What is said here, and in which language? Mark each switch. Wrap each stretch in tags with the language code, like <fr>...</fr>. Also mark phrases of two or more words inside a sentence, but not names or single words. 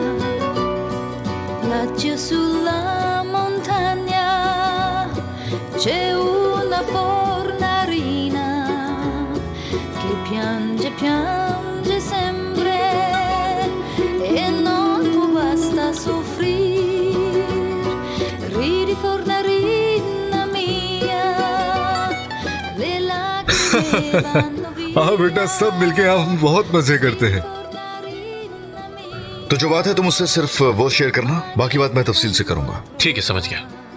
<it>Laggiù sulla montagna c'è una fornarina che piange, piange sempre e non può basta soffrir. Ridi fornarina mia, le lacrime vanno via.</it> <hi>हाँ बेटा, सब मिलके आप हम बहुत मजे करते हैं। तो जो बात है तुम उससे सिर्फ वो शेयर करना, बाकी बात मैं तफसील से करूंगा। ठीक है, समझ गया।</hi>